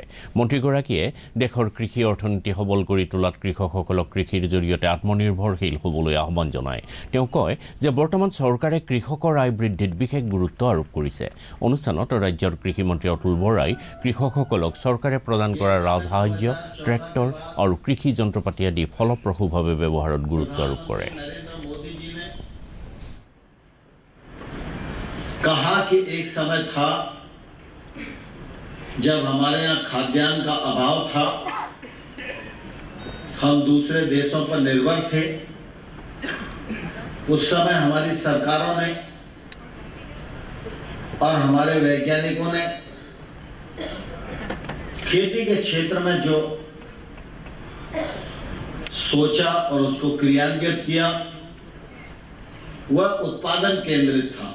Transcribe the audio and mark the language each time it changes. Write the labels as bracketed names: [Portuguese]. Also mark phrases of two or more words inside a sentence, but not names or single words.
[Assamese] মন্ত্ৰীগৰাকীয়ে দেশৰ কৃষি অৰ্থনীতি সবল কৰি তোলাত কৃষকসকলক কৃষিৰ জৰিয়তে আত্মনিৰ্ভৰশীল হ'বলৈ আহ্বান জনায়। তেওঁ কয় যে বৰ্তমান চৰকাৰে কৃষকৰ আয় বৃদ্ধিত বিশেষ গুৰুত্ব আৰোপ কৰিছে। ৰাজ্যৰ কৃষিমন্ত্ৰী অতুল বৰাই কৃষকসকলক চৰকাৰে প্ৰদান কৰা ৰাজসাহায্য, ট্ৰেক্টৰ আৰু কৃষি যন্ত্ৰপাতি আদি ফলপ্ৰসূভাৱে ব্যৱহাৰত গুৰুত্ব আৰোপ কৰে। [Hindi] कहा कि एक समय था जब हमारे यहाँ खाद्यान्न का अभाव था, हम दूसरे देशों पर निर्भर थे। उस समय हमारी सरकारों ने और हमारे वैज्ञानिकों ने खेती के क्षेत्र में जो सोचा और उसको क्रियान्वित किया वह उत्पादन केंद्रित था।